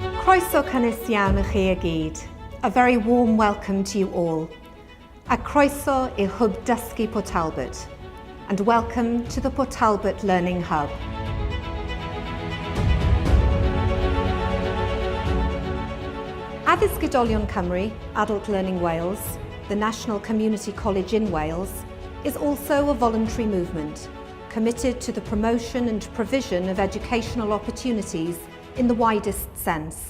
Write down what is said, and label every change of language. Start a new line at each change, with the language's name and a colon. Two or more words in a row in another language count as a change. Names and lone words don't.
Welsh: Croeso cynnes iawn I chi I gyd.
English: A very warm welcome to you all.
Welsh: A croeso I Hwb Dysgu Port Talbot,
English: and welcome to the Port Talbot Learning Hub.
Welsh: Addysg Oedolion Cymru,
English: Adult Learning Wales, the National Community College in Wales, is also a voluntary movement committed to the promotion and provision of educational opportunities in the widest sense.